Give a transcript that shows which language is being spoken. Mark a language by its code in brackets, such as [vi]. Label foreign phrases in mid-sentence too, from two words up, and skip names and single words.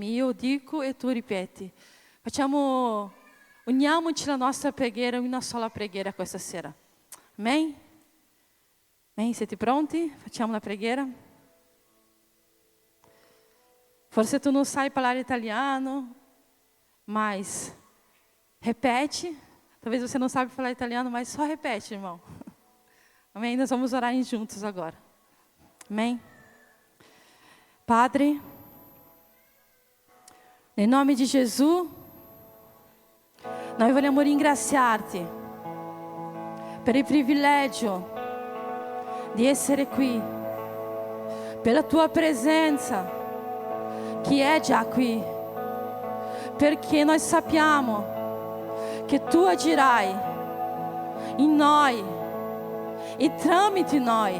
[it] Io dico e tu ripeti. Uniamoci la nostra preghiera in una sola preghiera questa sera. Amen? Amen? Siete pronti? Facciamo la preghiera? Forse tu non sai parlare italiano, [pt] mas repete. Talvez você não sabe falar italiano, mas só repete, irmão. Amém? Nós vamos orar juntos agora. Amém? Padre, em nome de Jesus, [it] noi vogliamo ringraziarti per il privilegio di essere qui, per la tua presenza che è già qui, perché noi sappiamo che tu agirai in noi e tramite noi.